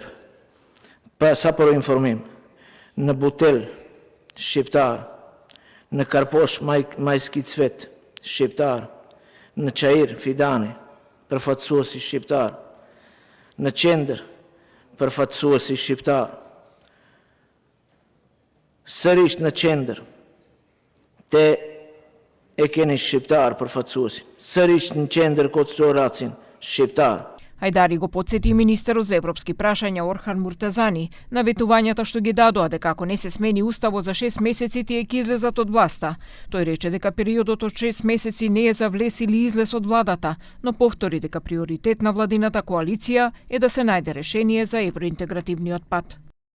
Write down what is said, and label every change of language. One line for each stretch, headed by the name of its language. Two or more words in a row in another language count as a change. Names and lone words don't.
Albanian: Pa sa për informim, në Butel shqiptar, në Karposh Majski Cvet shqiptar, në Çajir Fidani përfaqësuesi shqiptar, në Qendër përfaqësuesi shqiptar, sërish në Qendër te e keni shqiptar përfaqësuesi, sërish në Qendër Kocur Racin shqiptar.
Macedonian: Ајдари го потсети министерот за европски прашања Орхан Муртазани на ветувањата што ги дадоа дека ако не се смени уставот за 6 месеци тие ќе излезат од власта. Тој рече дека периодот од 6 месеци не е за влез или излез од владата, но повтори дека приоритет на владината коалиција е да се најде решение за евроинтегративниот пат.